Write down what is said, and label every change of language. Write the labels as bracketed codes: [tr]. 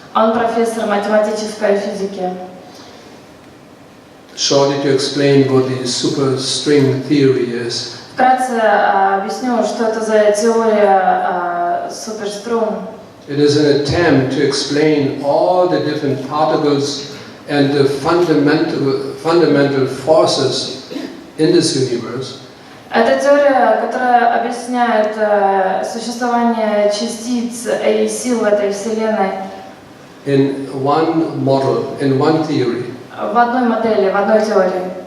[ru] Он профессор математической физики. [en] Shortly to explain what the superstring theory is. [ru] Вкратце объясню, что это за теория суперструн. [en] It is an attempt to explain all the different particles and the fundamental forces in this universe. [ru] Это теория, которая объясняет существование частиц и сил в этой вселенной. [en] In one model, in one theory. [ru] В одной модели, в одной теории.